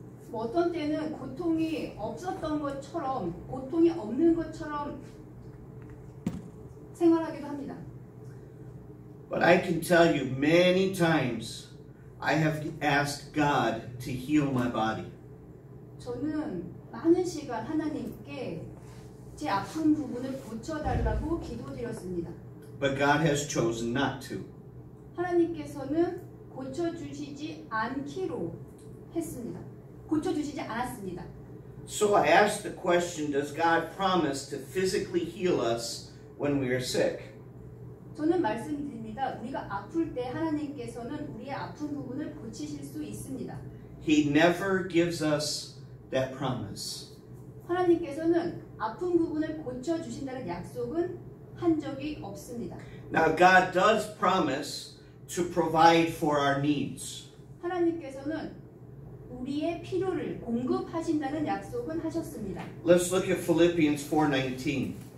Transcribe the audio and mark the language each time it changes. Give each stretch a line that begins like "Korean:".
Korean: 뭐 어떤 때는 고통이 없었던 것처럼 고통이 없는 것처럼 생활하기도 합니다.
English: But I can tell you many times I have asked God to heal my body.
Korean: 저는 많은 시간 하나님께 제 아픈 부분을 고쳐달라고 기도드렸습니다.
English: But God has chosen not to.
Korean: 하나님께서는 고쳐주시지 않기로 했습니다. 고쳐주시지 않았습니다.
English: So I asked the question, does God promise to physically heal us when we are sick?
Korean: 저는 말씀드립니다. 우리가 아플 때 하나님께서는 우리의 아픈 부분을 고치실 수 있습니다.
English: He never gives us that promise.
Korean: 하나님께서는 아픈 부분을 고쳐 주신다는 약속은 한 적이 없습니다.
English: Now God does promise to provide for our needs.
Korean: 하나님께서는 우리의 필요를 공급하신다는 약속은 하셨습니다.
English: Let's look at Philippians 4:19.